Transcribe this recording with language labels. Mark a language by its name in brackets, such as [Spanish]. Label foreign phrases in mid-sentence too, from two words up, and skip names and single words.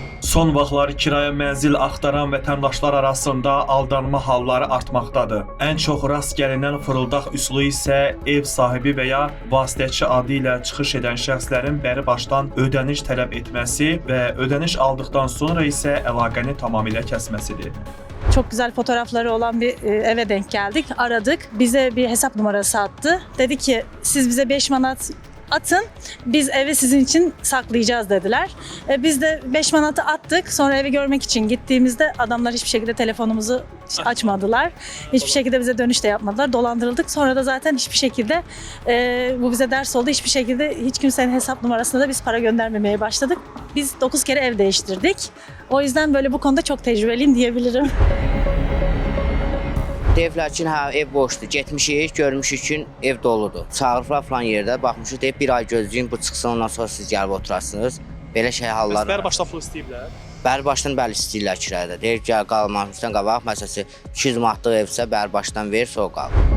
[Azerbaijani] Son vaxtlar kirayə mənzil axtaran vətəndaşlar arasında aldanma halları artmaqdadır. Ən çox rast gəlinən fırıldaq üsulu isə ev sahibi və ya vasitəçi adı ilə çıxış edən şəxslərin bəri başdan ödəniş tələb etməsi və ödəniş aldıqdan sonra isə əlaqəni tamamilə kəsməsidir. [Turkish] Çok güzel fotoğrafları olan bir eve denk geldik. Aradık. Bize bir hesap numarası attı. Dedi ki siz bize 5 manat atın. Biz evi sizin için saklayacağız dediler. Biz de 5 manatı attık. Sonra evi görmek için gittiğimizde adamlar hiçbir şekilde telefonumuzu açmadılar. Hiçbir şekilde bize dönüş de yapmadılar. Dolandırıldık. Sonra da zaten hiçbir şekilde bu bize ders oldu. Hiçbir şekilde hiç kimsenin hesap numarasına da biz para göndermemeye başladık. Biz 9 kere ev değiştirdik. O yüzden böyle bu konuda çok tecrübeliyim diyebilirim. [Azerbaijani] Deyiblər ki, hə, ev boşdur, getmişik, görmüşük ki, ev doludur. Çağırıblar falan yerdə, baxmışıq, deyib bir ay gözləyin, bu çıxsın, ondan sonra siz gəlib oturasınız. Belə şey hallar var. Bəri başdan pul istəyiblər? Bəri başdan bəli istəyirlər kirayədə. Deyir ki, qalmamışdan qabaq, məsələn, 200 manatlıq evsə bəri başdan ver, sonra qal.